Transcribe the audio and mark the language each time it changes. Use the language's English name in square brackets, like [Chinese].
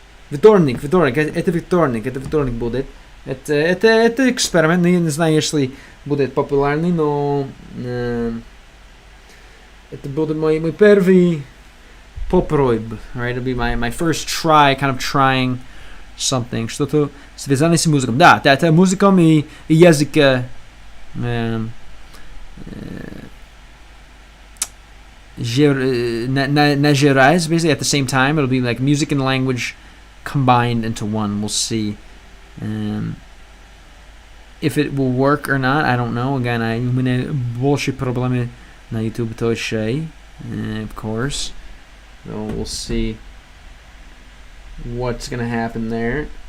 [Russian] Вторник. Это вторник будет. Это эксперимент. Не знаю, если будет популярный, но это будет мой первый попробуй. [English] Right? It'll be my first try, kind of trying something. [Russian] Что-то связанное с музыкой. Да, это музыком и язык. [English] Нажираясь, basically at the same time. It'll be like music and language combined into one. We'll see if it will work or not. I don't know. [Russian] Again, у меня больше проблемы на YouTube точно, [English] of course. So we'll see what's gonna happen there.